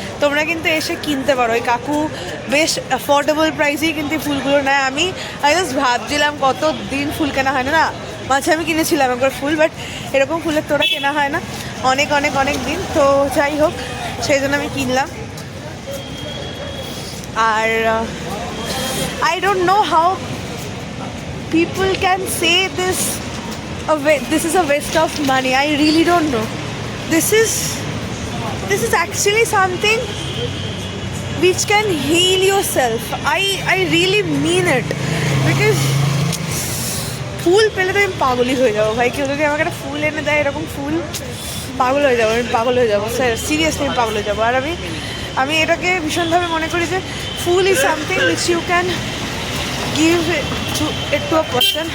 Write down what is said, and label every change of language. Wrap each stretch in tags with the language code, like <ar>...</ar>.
<bn>তোমরা কিন্তু এসে কিনতে পারো। ওই কাকু বেশ অ্যাফোর্ডেবল প্রাইসেই কিন্তু এই ফুলগুলো নেয়। আমি জাস্ট ভাবছিলাম কত দিন ফুল কেনা হয় না, না মাঝে আমি কিনেছিলাম একবার ফুল, বাট এরকম ফুলের তোড়া কেনা হয় না অনেক অনেক অনেক দিন। তো যাই হোক, সেই জন্য আমি কিনলাম।</bn> <en>আর I don't know how people can say this is a waste of money. I really don't know. This is actually something which can heal yourself. I really mean it, because</en> <bn>ফুল পেলে তো আমি পাগলই হয়ে যাবো ভাই। কেউ যদি আমাকে একটা ফুল এনে দেয় এরকম ফুল, পাগল হয়ে যাবো, আমি পাগল হয়ে যাবো স্যার, সিরিয়াসলি আমি পাগল হয়ে যাবো। আর আমি এটাকে ভীষণভাবে মনে করি যে</bn> <en>Phool is something which you can give to a person.</en>